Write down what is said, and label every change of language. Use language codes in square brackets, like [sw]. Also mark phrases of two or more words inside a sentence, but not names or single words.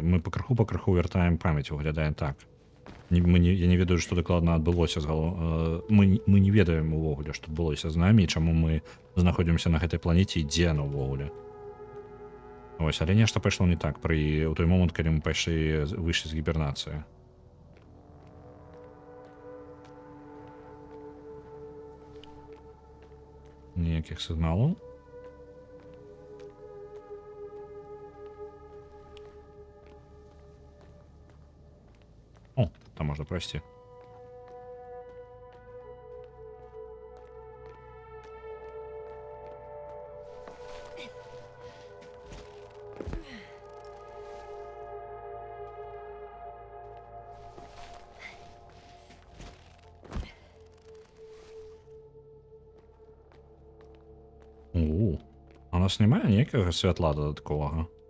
[be] Мы пакрыху вяртаем памяць, выглядае так. Я не ведаю, што дакладна адбылося мы не ведаем увогуле, што адбылося з намі, чаму мы знаходзімся на гэтай планеце і дзе яно ўвогуле. Вось, але нешта пайшло не так у той момант, калі мы выйшлі з гібернацыі. Ніякіх сігналаў. О, там можна пройсці. [uk] А у нас немає ніякого святла додаткового.